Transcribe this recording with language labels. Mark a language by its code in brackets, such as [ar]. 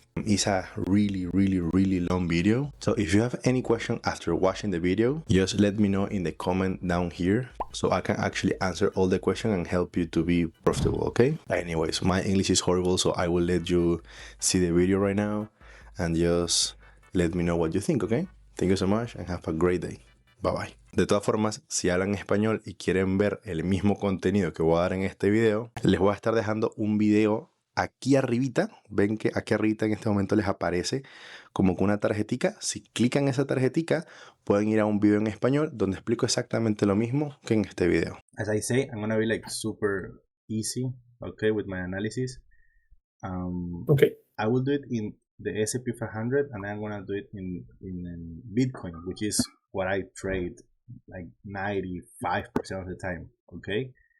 [en] It's a really long video, so if you have any question after watching the video, just let me know in the comment down here, so I can actually answer all the questions and help you to be profitable, okay? Anyways, my English is horrible, so I will let you see the video right now and just let me know what you think, okay? Thank you so much and have a great day. Bye bye. [es] De todas formas, si hablan español y quieren ver el mismo contenido que voy a dar en este video, les voy a estar dejando un video aquí arribita. Ven que aquí arribita en este momento les aparece como con una tarjetica. Si clican esa tarjetica, pueden ir a un video en español donde explico exactamente lo mismo que en este video. [en] As I say, I'm gonna be super easy, okay, with my analysis. Okay. I will do it in the S&P 500, and I'm gonna do it in Bitcoin, which is what I trade like 95% of the time, okay?